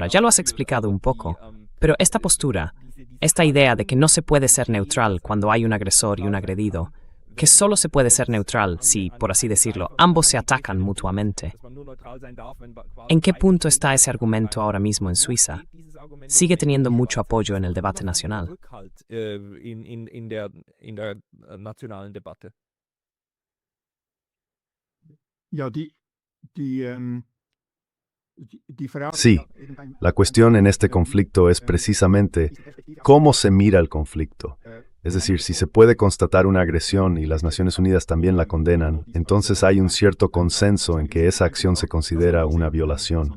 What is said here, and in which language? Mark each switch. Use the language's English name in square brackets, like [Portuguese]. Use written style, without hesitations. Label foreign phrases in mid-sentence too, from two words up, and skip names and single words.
[Spanish] Ya lo has explicado un poco, pero esta postura, esta idea de que no se puede ser neutral cuando hay un agresor y un agredido, que solo se puede ser neutral si, por así decirlo, ambos se atacan mutuamente. ¿En qué punto está ese argumento ahora mismo en Suiza? ¿Sigue teniendo mucho apoyo en el debate nacional? [German] in der nationalen Debatte. Ja, [Spanish] Sí, la cuestión en este conflicto es precisamente cómo se mira el conflicto. Es decir, si se puede constatar una agresión y las Naciones Unidas también la condenan, entonces hay un cierto consenso en que esa acción se considera una violación.